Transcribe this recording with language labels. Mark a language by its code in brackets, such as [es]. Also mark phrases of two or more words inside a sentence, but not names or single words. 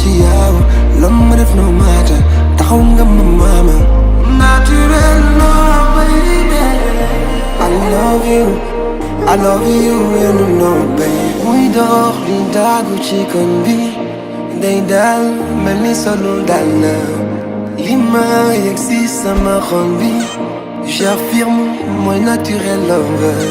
[wo] ci yow la ma def [en] no matter [wo] taxaw nga ma mama naturel [en] no baby I love you and you know baby [wo] muy dox di daagu ci koñ bi day dal mel ni solo dal na li ma yegg si sama xol bi j'affirme mooy naturel love